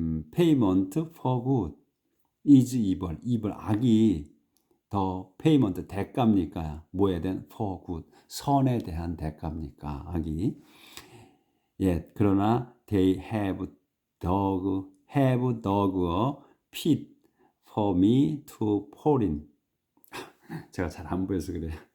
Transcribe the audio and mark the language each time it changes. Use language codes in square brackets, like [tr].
[en] payment for good is evil [ko] 악이 더 [en] payment [ko] 대가입니까? 뭐에 대한 [en] for good [ko] 선에 대한 대가입니까? 악이 예 그러나 [en] they have dug a pit for me to fall in [ko] 제가 잘 안 보여서 그래요.